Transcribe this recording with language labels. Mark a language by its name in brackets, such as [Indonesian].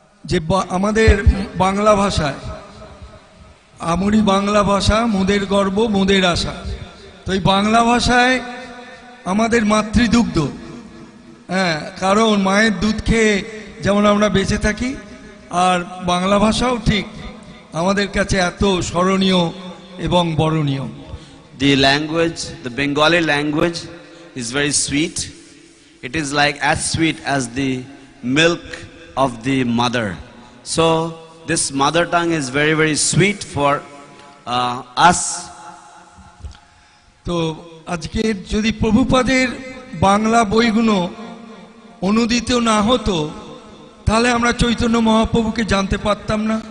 [Bangla] যে আমাদের বাংলা ভাষায় আমরি বাংলা ভাষা মোদের গর্ব মোদের আশা। তো এই বাংলা ভাষায় আমাদের মাতৃদুগ্ধ, হ্যাঁ, কারণ মায়ের দুধ খেয়ে যেমন আমরা বেঁচে থাকি, আর বাংলা ভাষাও ঠিক আমাদের কাছে এত স্মরণীয় এবং বরণীয়। [English] The language, the Bengali language is very sweet. It is like as sweet as the milk of the mother. So this mother tongue is very, very sweet for us. [Bangla] তো আজকে যদি প্রভুপাদের বাংলা বইগুলো অনুদিত না হতো তাহলে আমরা চৈতন্য মহাপ্রভুকে জানতে পারতাম না।